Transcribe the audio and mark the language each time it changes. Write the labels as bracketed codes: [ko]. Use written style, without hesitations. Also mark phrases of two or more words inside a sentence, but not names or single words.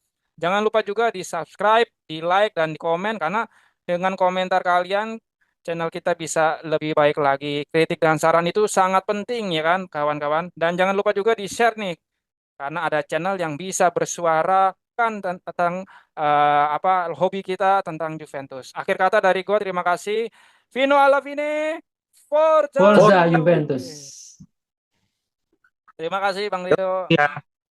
[id] Jangan lupa juga di subscribe, di like, dan di komen, karena dengan komentar kalian channel kita bisa lebih baik lagi. Kritik dan saran itu sangat penting ya kan kawan-kawan. Dan jangan lupa juga di-share nih karena ada channel yang bisa bersuara kan tentang apa hobi kita tentang Juventus. Akhir kata dari gue terima kasih. [it] Vino alla fine. Forza Forza Forza Juve. Juventus. [id] Terima kasih Bang Rido. ya.